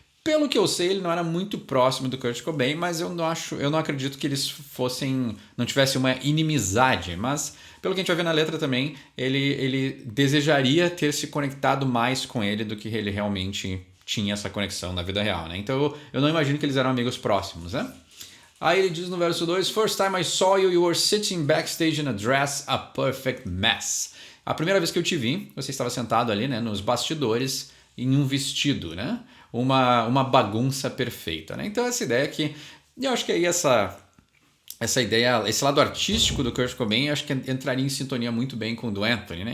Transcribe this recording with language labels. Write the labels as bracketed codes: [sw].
[pt] Pelo que eu sei, ele não era muito próximo do Kurt Cobain, mas eu não acredito que eles não tivessem uma inimizade, mas pelo que a gente vai ver na letra também, ele desejaria ter se conectado mais com ele do que ele realmente tinha essa conexão na vida real, né? Então eu não imagino que eles eram amigos próximos, né? Aí ele diz no verso 2: [en] First time I saw you, you were sitting backstage in a dress, a perfect mess. [pt] A primeira vez que eu te vi, você estava sentado ali, né, nos bastidores, em um vestido, né? Uma bagunça perfeita, né? Então essa ideia que... Eu acho que aí essa ideia, esse lado artístico do Kurt Cobain, acho que entraria em sintonia muito bem com o do Anthony, né?